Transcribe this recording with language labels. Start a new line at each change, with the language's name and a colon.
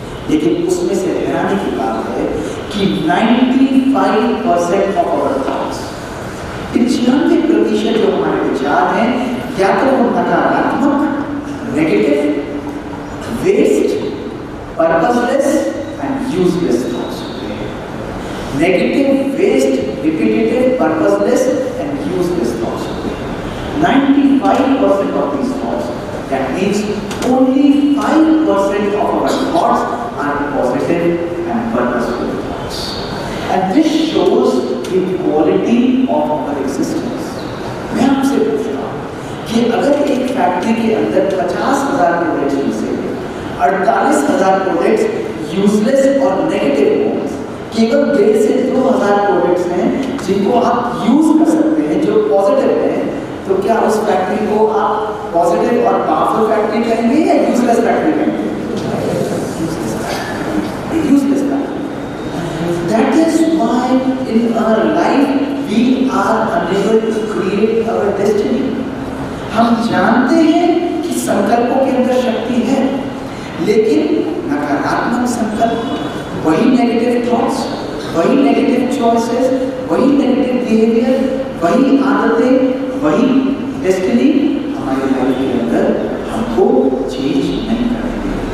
Hindi: लेकिन उसमें से हैरानी की बात है कि
English: 95% of our thoughts,
Hindi: 95% जो हमारे विचार हैं, या तो वो नकारात्मक, negative, waste,
English: purposeless and useless thoughts
Hindi: होते हैं। Negative, waste, repetitive,
English: purposeless and useless thoughts
Hindi: होते हैं।
English: 95% of these thoughts, that means only 5% of our thoughts are positive and purposeful thoughts. And this shows the quality of our existence.
Hindi: मैं आपसे पूछ रहा हूँ कि अगर एक फैक्ट्री के अंदर 50,000 प्रोडक्ट्स में से 48,000 प्रोडक्ट्स यूजलेस और नेगेटिव हो, केवल 1,500 से 2,000 प्रोडक्ट्स हैं जिनको आप यूज कर सकते हैं, जो पॉजिटिव हैं, तो क्या उस फैक्ट्री को आप पॉजिटिव और पावरफुल फैक्ट्री कहेंगे या यूजलेस फैक्ट्री कहेंगे? Useless factory.
English: That is why in our life we are unable to create our destiny.
Hindi: हम जानते हैं कि संकल्पों के अंदर शक्ति है, लेकिन नकारात्मक संकल्प, वही नेगेटिव थॉट्स, वही नेगेटिव चॉइसेस, वही नेगेटिव बिहेवियर, वही आदतें, वही डेस्टिनी हमारी लाइफ के अंदर हमको चेंज नहीं करेंगे।